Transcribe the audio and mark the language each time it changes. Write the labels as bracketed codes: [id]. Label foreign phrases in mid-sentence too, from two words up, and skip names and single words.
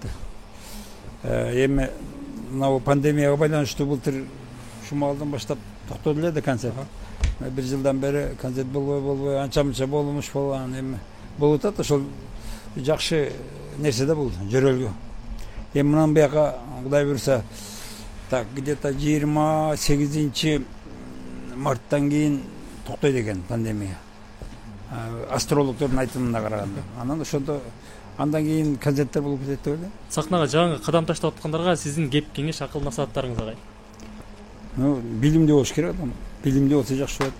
[ky] Эми мына пандемияга байланыштуу былтыр шумалдан баштап токтоду эле да концерт. Бир жылдан бери концерт болбой анча-мынча болмуш болгон. Эми болуп атат. Ошол жакшы нерсе да бул жөрөлгө. Эми мындан бияка Кудай буюрса так где-то 28 марттан кийин токтойт экен пандемия. Астрологдордун айтымына караганда. Анан ошондо андан кийин концерттер болуп кетет деп ойлойм. Сахнага жаңы кадам таштап аткандарга сиздин кеп кеңеш, акыл насааттарыңыз агай? Билимдүү болуш керек адам. Билимдүү болсо жакшы болот.